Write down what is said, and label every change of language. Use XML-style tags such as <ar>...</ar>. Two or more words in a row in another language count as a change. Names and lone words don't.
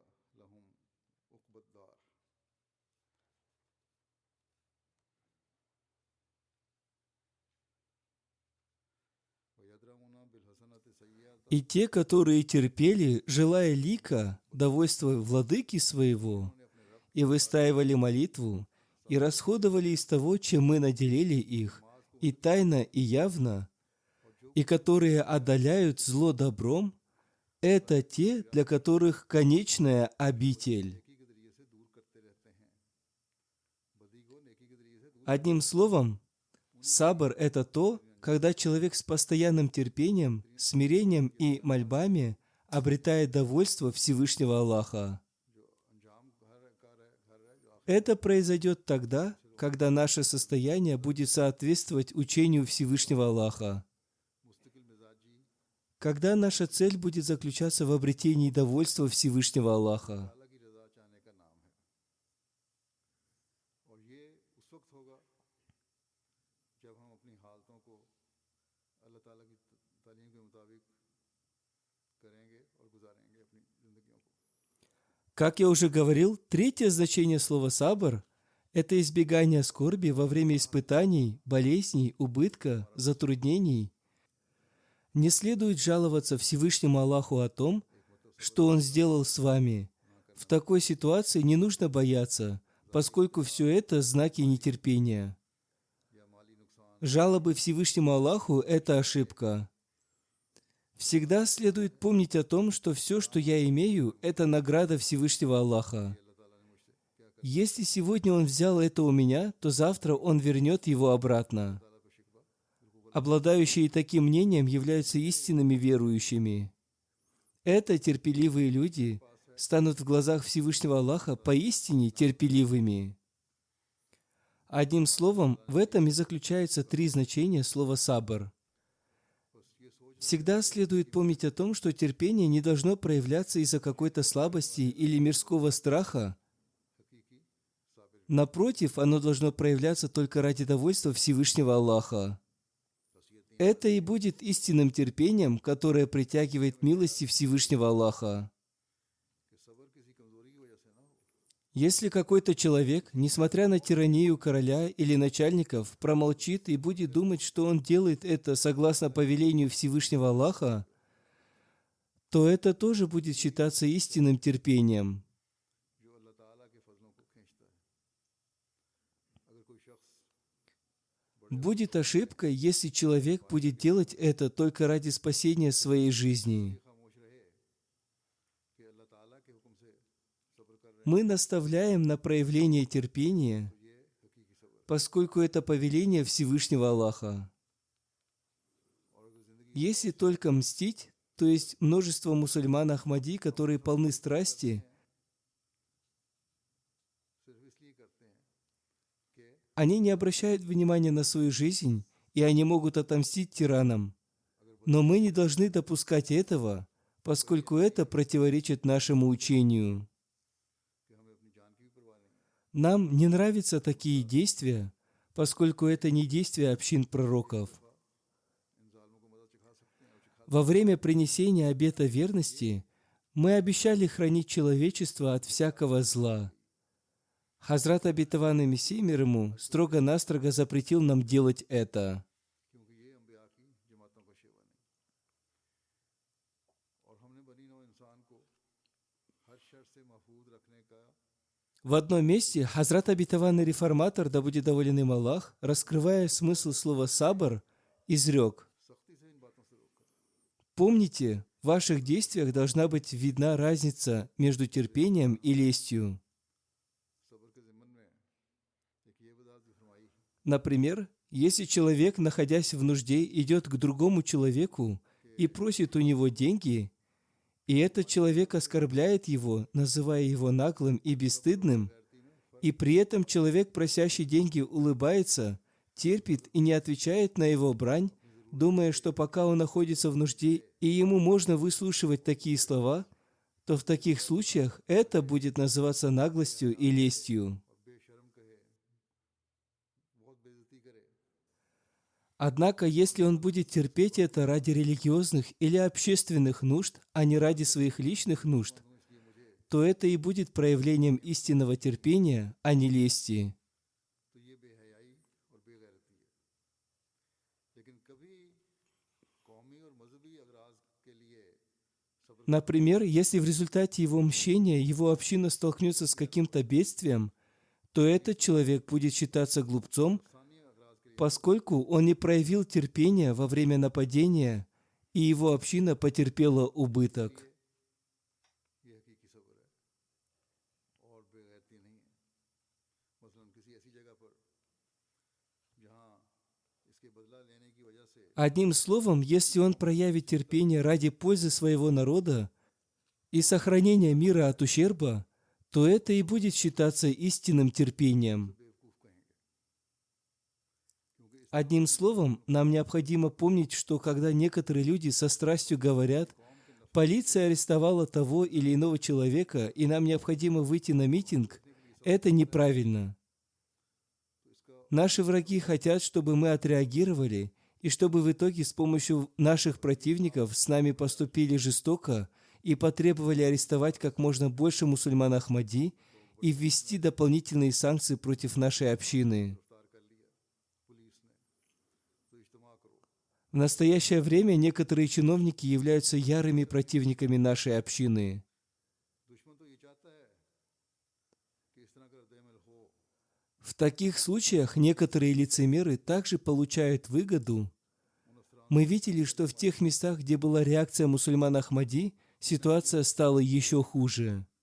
<ar>لهم عقبى الدار. ويدرؤون بالحسنة السيئة.</ar> <ru>И те, которые терпели, желая лика, довольства владыки своего, и выстаивали молитву, и расходовали из того, чем мы наделили их, и тайно, и явно, и которые отдаляют зло добром, это те, для которых конечная обитель.</ru> <ur>نیکی کے ذریعے سے دور کرتے رہتے ہیں، بدی کو نیکی کے ذریعے سے دور.</ur> <ru>Одним словом, сабр – это то, когда человек с постоянным терпением, смирением и мольбами обретает довольство Всевышнего Аллаха.</ru> <ur>جو انجام گھر ہے جو</ur> <ru>Это произойдет тогда, когда наше состояние будет соответствовать учению Всевышнего Аллаха,</ru> <ur>مستقل مزاجی</ur> <ru>когда наша цель будет заключаться в обретении довольства Всевышнего Аллаха.</ru> <ur>اللہ کی رضا چاہنے کا نام ہے. اور یہ اس وقت ہوگا جب ہم اپنی حالتوں کو اللہ تعالیٰ کی تعلیم کے مطابق کریں گے اور گزاریں گے اپنی زندگیوں کو.</ur> <ru>Как я уже говорил, третье значение слова «сабр» – это избегание скорби во время испытаний, болезней, убытка, затруднений. Не следует жаловаться Всевышнему Аллаху о том, что Он сделал с вами. В такой ситуации не нужно бояться, поскольку все это знаки нетерпения.</ru> <ur>یا مالی نقصان</ur> <ru>Жалобы Всевышнему Аллаху – это ошибка. Всегда следует помнить о том, что все, что я имею, это награда Всевышнего Аллаха.</ru> <ur>اللہ تعالیٰ نے مجھ سے کیا کر</ur> <ru>Если сегодня Он взял это у меня, то завтра Он вернет его обратно.</ru> <ur>تعالیٰ کو شکوہ بالکل</ur> <ru>Обладающие таким мнением являются истинными верующими. Это терпеливые люди станут в глазах Всевышнего Аллаха поистине терпеливыми. Одним словом, в этом и заключается три значения слова «сабр».</ru> <ur>بس یہ سوچ</ur> <ru>Всегда следует помнить о том, что терпение не должно проявляться из-за какой-то слабости или мирского страха.</ru> <ur>حقیقی صابر</ur> <ru>Напротив, оно должно проявляться только ради довольства Всевышнего Аллаха. Это и будет истинным терпением, которое притягивает милости Всевышнего Аллаха.</ru> <ur>کہ صبر کسی کمزوری کی وجہ سے نہ ہو.</ur> <ru>Если какой-то человек, несмотря на тиранию короля или начальников, промолчит и будет думать, что он делает это согласно повелению Всевышнего Аллаха, то это тоже будет считаться истинным терпением.</ru> <ur>جو اللہ تعالیٰ کے فضلوں کو کھینچتا ہے. اگر کوئی شخص</ur> <ru>Будет ошибкой, если человек будет делать это только ради спасения своей жизни.</ru> <ur>خاموش رہے کہ اللہ تعالیٰ کے حکم سے صبر کر رہے</ur> <ru>Мы наставляем на проявление терпения,</ru> <ur>ہیں، یہ حقیقی صبر.</ur> <ru>поскольку это повеление Всевышнего Аллаха.</ru> <ur>اور اگر زندگی</ur> <ru>Если только мстить, то есть множество мусульман Ахмади, которые полны страсти,</ru> <ur>صرف اس لیے کرتے ہیں کہ</ur> <ru>они не обращают внимания на свою жизнь, и они могут отомстить тиранам. Но мы не должны допускать этого, поскольку это противоречит нашему учению.</ru> <ur>کہ ہمیں اپنی جان کی بھی پرواہ نہیں ہے.</ur> <ru>Нам не нравятся такие действия, поскольку это не действия общин пророков.</ru> <ur>ان ظالموں کو مدد چکھا سکتے ہیں اور چکھا</ur> <ru>Во время принесения обета верности мы обещали хранить человечество от всякого зла. Хазрат обетованный Мессия мир ему строго-настрого запретил нам делать это.</ru> <ur>کیونکہ یہ انبیاء کی جماعتوں کا شیوہ نہیں. اور ہم نے بنی نوع انسان کو ہر شر سے محفوظ رکھنے کا</ur> <ru>В одном месте Хазрат обетованный реформатор, да будет доволен им Аллах, раскрывая смысл слова «сабр», изрек:</ru> <ur>سختی سے ان باتوں سے روکا.</ur> <ru>«Помните, в ваших действиях должна быть видна разница между терпением и лестью».</ru> <ur>صبر کے ضمن میں ایک یہ وضاحت بھی فرمائی</ur> <ru>Например, если человек, находясь в нужде, идет к другому человеку и просит у него деньги, и этот человек оскорбляет его, называя его наглым и бесстыдным, и при этом человек, просящий деньги, улыбается, терпит и не отвечает на его брань, думая, что пока он находится в нужде, и ему можно выслушивать такие слова, то в таких случаях это будет называться наглостью и лестью.</ru> <ur>اور بےشرم کہے، بہت بےعزتی کرے.</ur> <ru>Однако, если он будет терпеть это ради религиозных или общественных нужд, а не ради своих личных нужд, то это и будет проявлением истинного терпения, а не лести.</ru> <ur>تو یہ بےحیائی اور بےغیرتی ہے۔ لیکن کبھی قومی اور مذہبی اغراض کے لیے صبر</ur> <ru>Например, если в результате его мщения его община столкнется с каким-то бедствием, то этот человек будет считаться глупцом,</ru> <ur>انسانی اغراض کے</ur> <ru>поскольку он не проявил терпения во время нападения, и его община потерпела убыток.</ru> <ur>لیے یہ حقیقی صبر ہے اور بےغیرتی نہیں ہے. مثلاً کسی ایسی جگہ پر جہاں اس کے بدلہ لینے کی وجہ سے</ur> <ru>Одним словом, если он проявит терпение ради пользы своего народа и сохранения мира от ущерба, то это и будет считаться истинным терпением.</ru> <ur>بےوقوف کہیں گے، کیونکہ اس</ur> <ru>Одним словом, нам необходимо помнить, что когда некоторые люди со страстью говорят, полиция арестовала того или иного человека, и нам необходимо выйти на митинг, это неправильно. Наши враги хотят, чтобы мы отреагировали, и чтобы в итоге с помощью наших противников с нами поступили жестоко и потребовали арестовать как можно больше мусульман Ахмади и ввести дополнительные санкции против нашей общины.</ru> <ur>گرفتار کر لیا پولیس نے، تو اجتماع کرو.</ur> <ru>В настоящее время некоторые чиновники являются ярыми противниками нашей общины.</ru> <ur>دشمن تو یہ چاہتا ہے کہ اس طرح کا ردِعمل ہو.</ur> <ru>В таких случаях некоторые лицемеры также получают выгоду. Мы видели, что в тех местах, где была реакция мусульман Ахмади, ситуация стала еще хуже.</ru>